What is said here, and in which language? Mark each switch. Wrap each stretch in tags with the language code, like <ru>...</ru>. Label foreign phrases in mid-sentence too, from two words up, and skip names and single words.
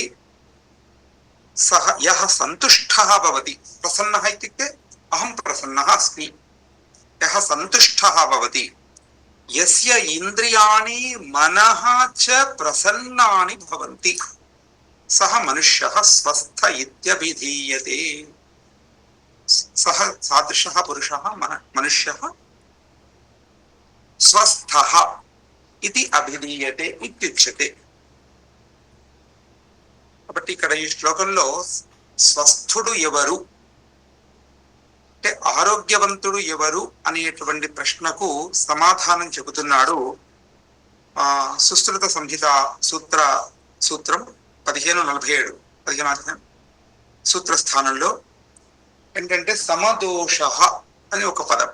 <sa>सः यः सन्तुष्टः भवति, प्रसन्नः इत्युक्ते अहं प्रसन्नः अस्मि, यः सन्तुष्टः भवति, यस्य इन्द्रियाणि मनः च प्रसन्नानि भवन्ति, सः मनुष्यः स्वस्थ इत्यभिधीयते। सः सादृशः पुरुषः मनुष्यः स्वस्थः इति अभिधीयते इत्युच्यते।</sa> <te>కాబట్టి ఇక్కడ ఈ శ్లోకంలో స్వస్థుడు ఎవరు అంటే ఆరోగ్యవంతుడు ఎవరు అనేటువంటి ప్రశ్నకు సమాధానం చెబుతున్నాడు సుశ్రుత సంహిత సూత్రం 1547 15 సూత్ర స్థానంలో ఏంటంటే సమదోష అని ఒక పదం.</te>